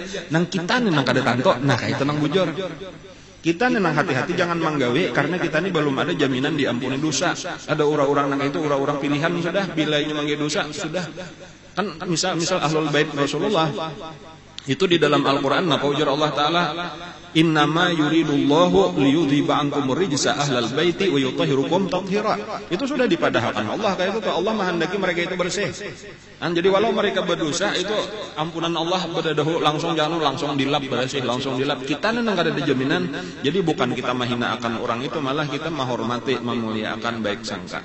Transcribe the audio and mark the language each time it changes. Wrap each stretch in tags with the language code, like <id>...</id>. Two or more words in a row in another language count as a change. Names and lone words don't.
<bjn>Nang kita nang kada tanto, nah kayak itu nang bujur. Kita nenang hati-hati jangan menggawe, karena kita ini belum ada jaminan diampuni dosa. Ada orang-orang nang itu orang-orang pilihan sudah, bila ini menggawe dosa sudah. Kan misal ahlul bait Rasulullah itu di dalam Al-Qur'an apa ujar Allah taala,</bjn> <ar>إنما يريد الله ليذهب عنكم الرجس أهل البيت ويطهركم تطهيرا.</ar> <bjn>Itu sudah dipadahkan Allah kayak itu, Allah menghendaki mereka itu bersih. Jadi walau mereka berdosa itu ampunan Allah berdahulu langsung dilap bersih, langsung dilap. Kita nenang kada ada jaminan. Jadi bukan kita menghina akan orang itu, malah kita menghormati, memuliakan baik sangka.</bjn>